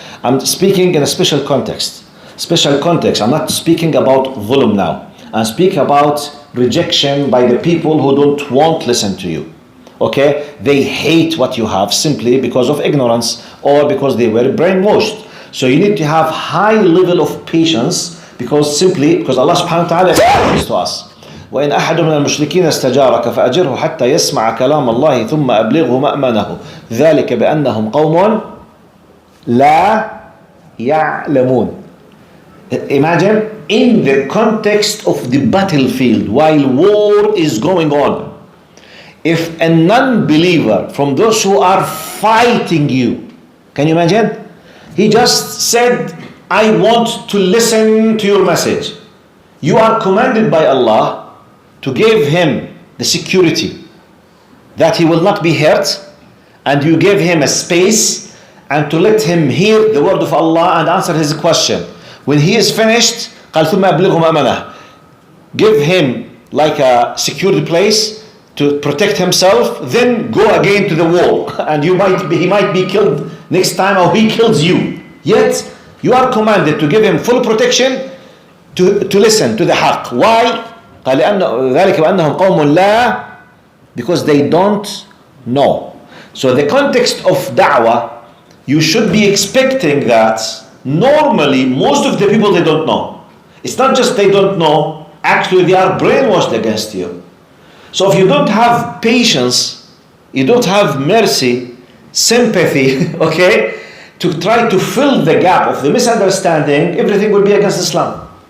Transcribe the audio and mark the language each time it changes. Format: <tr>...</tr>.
<en>I'm speaking in a special context. I'm not speaking about dhulm now. I'm speaking about rejection by the people who won't listen to you. Okay? They hate what you have simply because of ignorance or because they were brainwashed. So you need to have high level of patience because Allah subhanahu wa ta'ala says to us,</en> <ar>وَإِنْ أَحَدٌ مِنَ الْمُشْرِكِينَ اسْتَجَارَكَ فَأَجِرْهُ حَتَّى يَسْمَعَ كَلَامَ اللَّهِ ثُمَّ أَبْلِغْهُ مَأْمَنَهُ ذَلِكَ بِأَنَّهُمْ قَوْمٌ لَا يَعْلَمُونَ.</ar> <en>Imagine in the context of the battlefield while war is going on. If a non-believer from those who are fighting you, can you imagine? He just said, I want to listen to your message. You are commanded by Allah to give him the security that he will not be hurt, and you give him a space and to let him hear the word of Allah and answer his question. When he is finished,</en> <ar>قال ثم أبلغه مأمنه.</ar> <en>Give him like a secured place to protect himself, then go again to the war, and he might be killed next time, or he kills you. Yet you are commanded to give him full protection to listen to the haqq. Why?</en> <ar>قال ذلك بأنهم قوم لا,</ar> <en>because they don't know. So the context of da'wah, you should be expecting that normally most of the people, they don't know. It's not just they don't know, actually they are brainwashed against you. So if you don't have patience, you don't have mercy, sympathy, okay, to try to fill the gap of the misunderstanding, everything will be against Islam.</en>